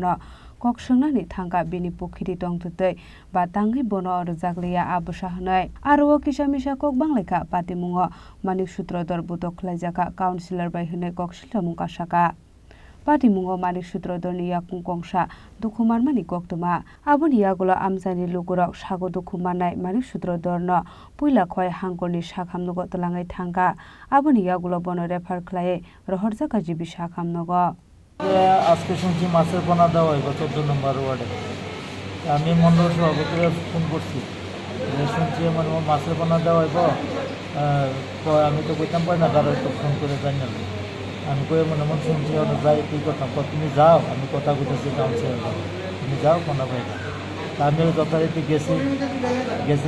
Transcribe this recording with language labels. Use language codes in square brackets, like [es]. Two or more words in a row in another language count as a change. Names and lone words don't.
[trp] no Kok Sungnani Thangka Bini Pukhiri Tongtutei ba Tangi Bono Rjakliya Abasa Hanai Aro Kisamisa Kok Banglaika Patimungo Manik Sutrodor Butok Khlaijaka councillor bai Hanai Kok Silamung Kasaka Patimungo Manik Sutrodorni Yakung Kongsa Dukhumarmani Koktuma Aboni Yagulo Amjani Lugurok Sago Dukhumarnai Manik Sutrodorno Puila Khwai Hangkorni Sakhamnugo Tlangai Thangka Aboni Yagulo Bono refer Khlai Rohorjaka Jibi Sakhamnugo [bn] আজকে শুনছি মাছের পোনা দেওয়া হয় 14 নম্বর ওয়ার্ডে আমি মন্ডল সভাপতিকে ফোন করছি শুনছি মানে মাছের পোনা দেওয়া হইব আমি তো কইতাম পাই না তারা তো ফোন করে জানাল আমি কই মনে মন শুনছি যাই তুই কথা তুমি যাও আমি কথা কইতেছি কাউন্সিলর তুমি যাও পোনা পাইবা আমি যথারীতি গেছি